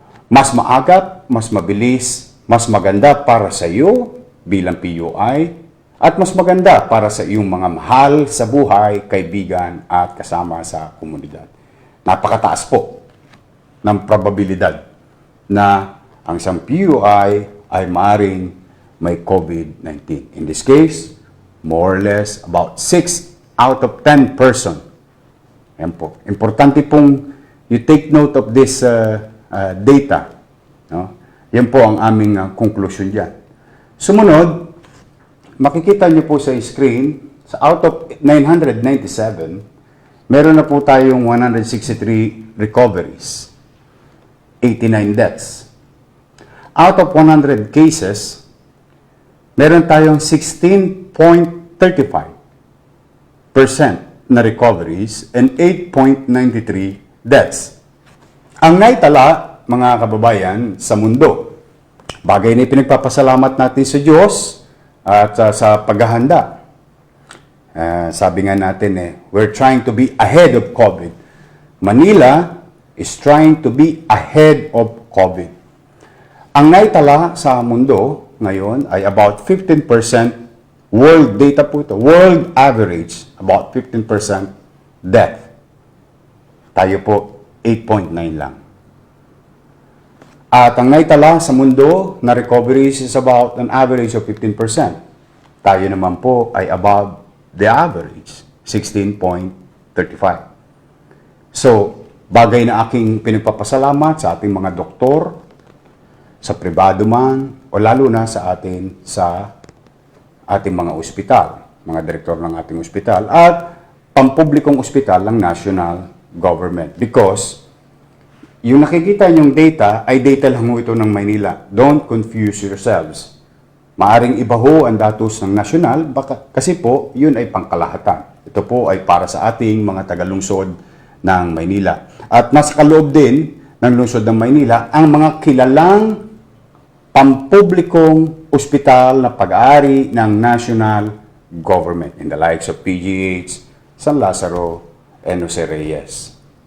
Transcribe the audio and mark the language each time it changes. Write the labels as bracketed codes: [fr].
[tl] Mas maagap, mas mabilis, mas maganda para sa iyo bilang PUI at mas maganda para sa iyong mga mahal sa buhay, kaibigan at kasama sa komunidad. Napakataas po ng probabilidad na ang isang PUI ay maaaring may COVID-19. [en] In this case, more or less about 6 out of 10 person. [tl] Yan po. Importante pong [en] you take note of this data. No? [tl] Yan po ang aming conclusion dyan. Sumunod, makikita niyo po sa screen, sa out of 997, meron na po tayong 163 recoveries, 89 deaths. [en] Out of 100 cases, [tl] meron tayong [en] 16.35% na recoveries and 8.93 deaths. [tl] Ang naitala, mga kababayan, sa mundo, bagay na ipinagpapasalamat natin sa Diyos, at sa paghahanda. Sabi nga natin [en] we're trying to be ahead of COVID. Manila is trying to be ahead of COVID. [tl] Ang naitala sa mundo ngayon ay about 15% world data po ito. [en] World average, about 15% death. [tl] Tayo po, 8.9 lang. At ang naitala sa mundo na recoveries [en] is about an average of 15%. [tl] Tayo naman po ay [en] above the average, [tl] 16.35. So, bagay na aking pinagpapasalamat sa ating mga doktor, sa pribado man, o lalo na sa ating mga ospital, mga direktor ng ating ospital, at pampublikong ospital ng national government. [en] Because [tl] yung nakikita niyong data ay data lang ito ng Maynila. [en] Don't confuse yourselves. [tl] Maaring iba ho ang datos ng nasyonal, kasi po, yun ay pangkalahatan. Ito po ay para sa ating mga tagalungsod ng Maynila. At nasa kaloob din ng lungsod ng Maynila, ang mga kilalang pampublikong ospital na pag-aari ng [en] national government in the likes of PGH, San Lazaro, and Jose Reyes.